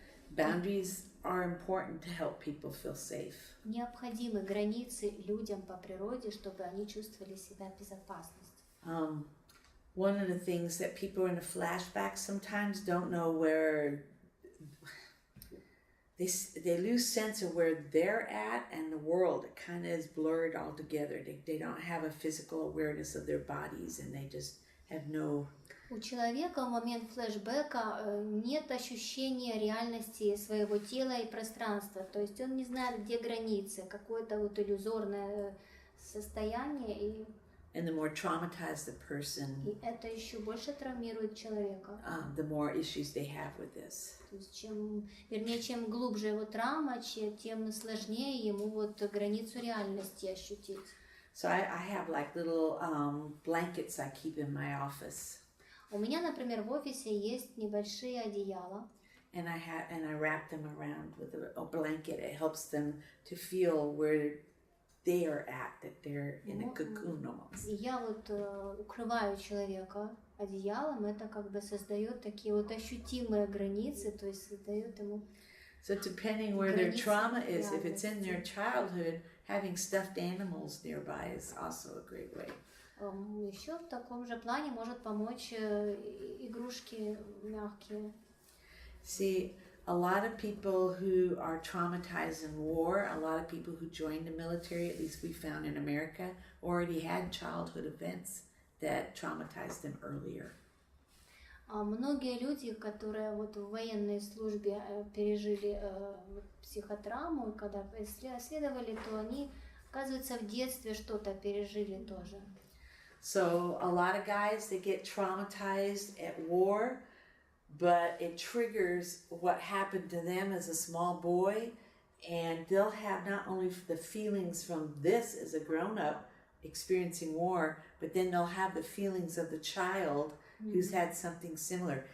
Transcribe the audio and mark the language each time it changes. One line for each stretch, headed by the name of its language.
English: Boundaries are important to help people feel safe.
Russian: Необходимы границы людям по природе, чтобы они чувствовали себя в безопасности.
English: One of the things that people in a flashback sometimes don't know where they lose sense of where they're at and the world. It kind of is blurred all together. They don't have a physical awareness of their bodies and they just have no...
Russian: У человека в момент флешбэка нет ощущения реальности своего тела и пространства. То есть он не знает, где границы, какое-то иллюзорное состояние.
English: And the more traumatized the person,
Russian: И это еще больше травмирует человека.
English: the more issues they have with this.
Russian: То есть чем глубже его травма, тем сложнее ему границу реальности ощутить.
English: So I have like little blankets I keep in my office.
Russian: У меня, например, в офисе есть небольшие одеяла.
English: And I wrap them around with a blanket. It helps them to feel where they are at, that they're in a cocoon almost.
Russian: И я укрываю человека одеялом, это создает такие ощутимые границы, то есть создает ему...
English: So depending where their
Russian: Границы
English: trauma is, if it's in their
Russian: реальности.
English: childhood, having stuffed animals nearby is also a great way.
Russian: Еще в таком же плане может помочь игрушки мягкие.
English: See, a lot of people who are traumatized in war, a lot of people who joined the military, at least we found in America, already had childhood events that traumatized them earlier.
Russian: Многие люди, которые вот в военной службе пережили психотравму, и когда исследовали, то они, оказывается, в детстве что-то пережили тоже.
English: So a lot of guys, they get traumatized at war, but it triggers what happened to them as a small boy, and they'll have not only the feelings from this as a grown-up experiencing war, but then they'll have the feelings of the child who's had something similar.